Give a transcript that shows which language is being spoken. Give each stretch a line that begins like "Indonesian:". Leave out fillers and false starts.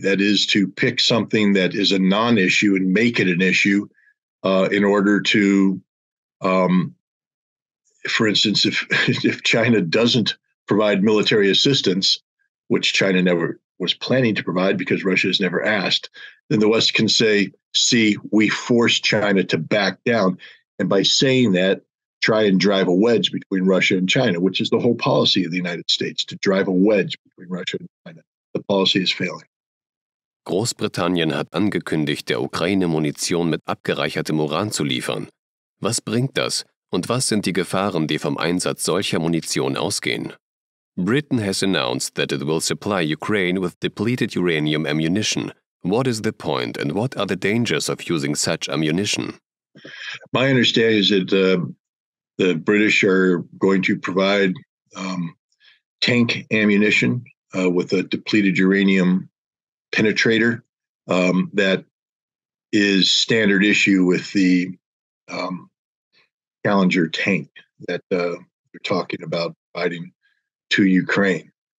English: That is to pick something that is a non-issue and make it an issue in order to, for instance, if China doesn't provide military assistance, which China never was planning to provide because Russia has never asked, then the West can say, see, we forced China to back down. And by saying that, try and drive a wedge between Russia and China, which is the whole policy of the United States, to drive a wedge between Russia and China. The policy is failing.
German: Großbritannien hat angekündigt, der Ukraine Munition mit abgereichertem Uran zu liefern. Was bringt das und was sind die Gefahren, die vom Einsatz solcher Munition ausgehen?
English: Britain has announced that it will supply Ukraine with depleted uranium ammunition. What is the point and what are the dangers of using such ammunition? My understanding is that the British are going to provide tank ammunition with a depleted uranium penetrator that is standard issue with the Challenger tank that they're talking about providing to Ukraine.